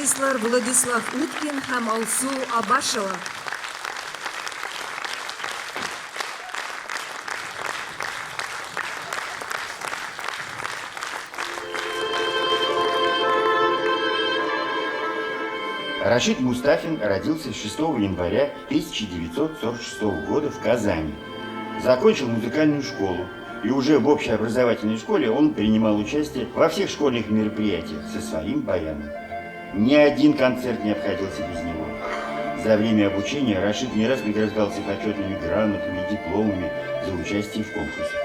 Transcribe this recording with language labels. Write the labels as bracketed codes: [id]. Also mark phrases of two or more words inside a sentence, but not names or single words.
[tt] укучылар Владислав Уткин һәм Алсу Абашева. [ru] Рашид Мустафин родился 6 января 1946 года в Казани. Закончил музыкальную школу, и уже в общеобразовательной школе он принимал участие во всех школьных мероприятиях со своим баяном. Ни один концерт не обходился без него. За время обучения Рашид не раз награждался почетными грамотами и дипломами за участие в конкурсах.